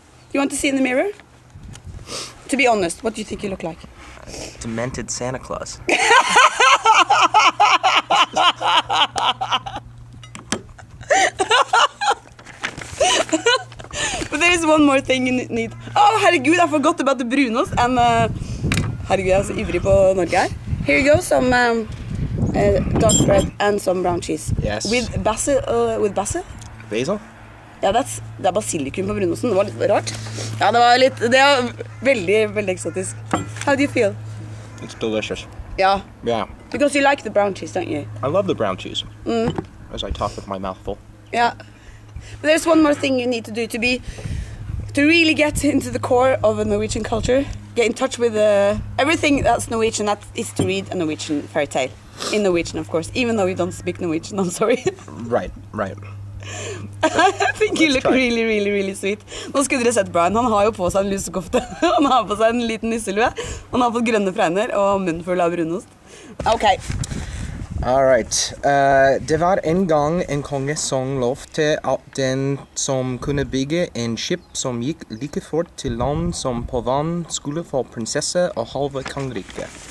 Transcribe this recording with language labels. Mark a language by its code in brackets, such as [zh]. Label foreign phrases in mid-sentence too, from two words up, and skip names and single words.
[en] You want to see in the mirror? To be honest, what do you think you look like? Demented Santa Claus. But there is one more thing you need. Oh, herregud, I forgot about the brunost. [no] And herregud, jeg er så ivrig på Norge her. [en] Here you go, some dark bread and some brown cheese. Yes. With basil. Basil? [no] Ja, det er basilikum på brunosten. Det var litt rart. Ja, det er veldig, veldig eksotisk. [en] How do you feel? It's delicious. Yeah. Yeah. Because you like the brown cheese, don't you? I love the brown cheese. As I talk with my mouth full. Yeah. But there's one more thing you need to do to really get into the core of a Norwegian culture. Get in touch with everything that's Norwegian. That is to read a Norwegian fairy tale. In Norwegian, of course. Even though you don't speak Norwegian, I'm sorry. Right. I think you look really, really, really sweet. [no] Nå skulle dere sett Brian. Han har jo på seg en lusekofte. Han har på seg en liten nisselue. Han har fått grønne fregner og munnen full av brunost. [en] Ok. Alright. [no] Det var en gang en konge som lovte at den som kunne bygge en skip som gikk like fort til land som på vann, skulle få prinsesse og halve kongeriket.